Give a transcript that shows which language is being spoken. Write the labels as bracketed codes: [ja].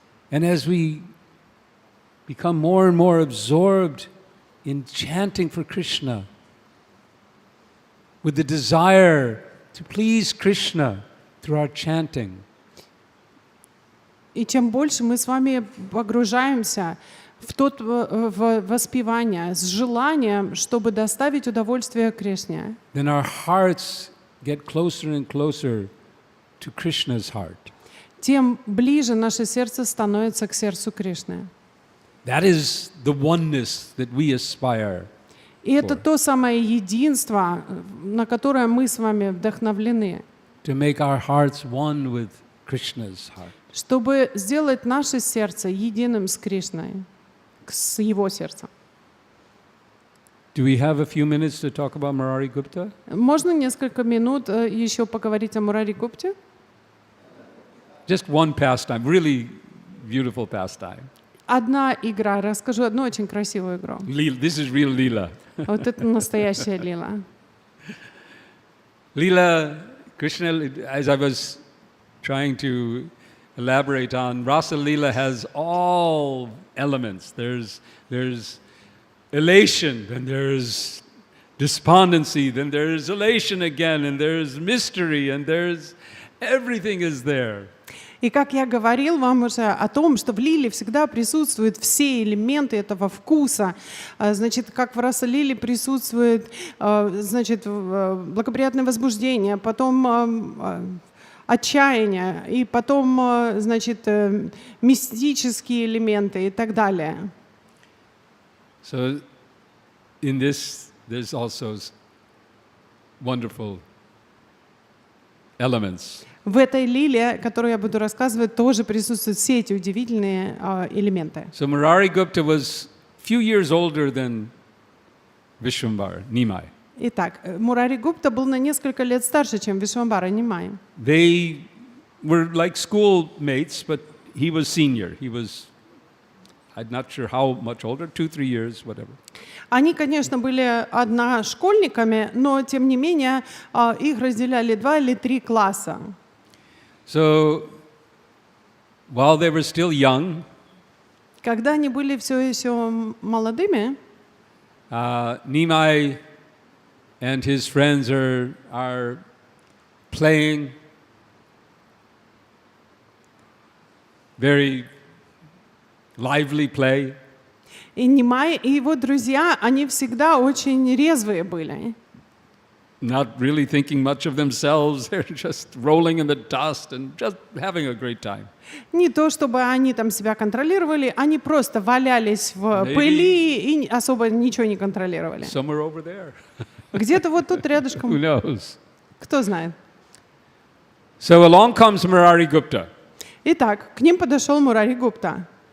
[en] And as we become more and more absorbed in chanting for Krishna, with the desire to please Krishna through our chanting, [ru] И чем больше мы с вами погружаемся в воспевание с желанием, чтобы доставить удовольствие Кришне, [en] then our hearts get closer and closer to Krishna's heart. [ru] тем ближе наше сердце становится к сердцу Кришны. [en] That is the oneness that we aspire. [ru] И это то самое единство, на которое мы с вами вдохновлены, [en] To make our hearts one with Krishna's heart. [ru] чтобы сделать наше сердце единым с Кришной, с его сердцем. [en] Do we have a few minutes to talk about Murari Gupta? [ru] Можно несколько минут еще поговорить о Мурари Гупте? [en] Just one pastime, really beautiful pastime. [ru] Одна игра. Расскажу одну очень красивую игру. [en] This is real Leela. [ru] Вот это настоящая лила. [en] Leela, Krishna, as I was trying to elaborate on, Rasa Leela has all elements. There's elation, and there's despondency, then there's elation again, and there's mystery, and there's everything is there. [ru] И как я говорил вам уже о том, что в лиле всегда присутствуют все элементы этого вкуса. Значит, как в раса лили присутствует, значит, благоприятное возбуждение, потом отчаяние, и потом, значит, мистические элементы и так далее. [en] So in this, there's also wonderful elements. [ru] В этой лиле, которую я буду рассказывать, тоже присутствуют все эти удивительные элементы. [en] So Murari Gupta was few years older than Vishwambara, Nimai. [ru] Итак, Мурари Гупта был на несколько лет старше, чем Вишвамбара Нимай. [en] They were like schoolmates, but he was senior. He was, I'm not sure how much older, 2-3 years, whatever. [ru] Они, конечно, были одношкольниками, но, тем не менее, их разделяли 2 или 3 класса. [en] So while they were still young, [ru] Когда они были все еще молодыми, [en] Nimai and his friends are playing very lively play. [ru] и Нимай, и его друзья, они всегда очень резвые были. [en] Not really thinking much of themselves, they're just rolling in the dust and just having a great time. [ru] Не то, чтобы они там себя контролировали, они просто валялись в пыли и особо ничего не контролировали. [en] Somewhere over there. [ru] Где-то вот тут [en] Who [ru] рядышком. [en] knows? [ru] Кто знает. [en] So along comes Murari Gupta. [ru] Итак, к ним подошел Мурари Гупта.